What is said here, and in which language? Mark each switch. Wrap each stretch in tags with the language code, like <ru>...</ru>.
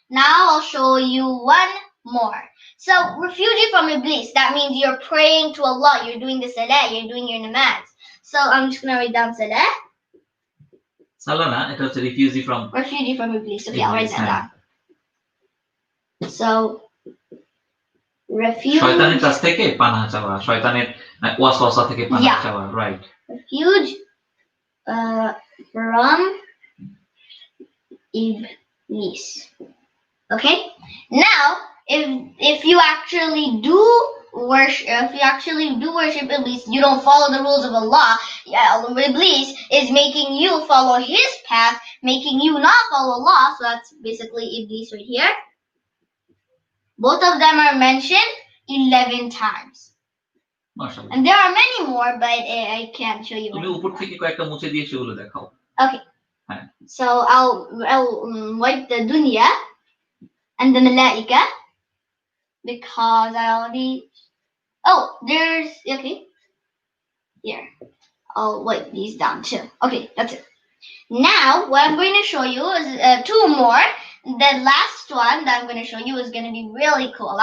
<en>Now I'll show you one more. So refugee from Iblis, that means you're praying to Allah, you're doing the salah, you're doing your namaz. So I'm just gonna write down salah. Salana, it was a refugee from Iblis. Okay, I'll write that down. So refuge.</en> <bn>শয়তানের কাছ থেকে পানাহ চাওয়া, শয়তানের ওয়াসওয়াসা থেকে পানাহ চাওয়া, right?</bn> <en>Refuge from Iblis. Okay. Now, if you actually do worship Iblis, you don't follow the rules of Allah. Iblis is making you follow his path, making you not follow Allah. So that's basically Iblis right here. Both of them are mentioned 11 times. MashaAllah. And there are many more, but I can't show you.</en> <bn>তুমি উপর থেকে কয়েকটা মুছে দিয়ে সেগুলো দেখাও.</bn> <en>Okay. So I'll wipe the dunya and the malaika because I already. Oh, there's okay. Here, I'll wipe these down too. Okay, that's it. Now, what I'm going to show you is 2 more. The last one that I'm going to show you is going to be really cool.</en>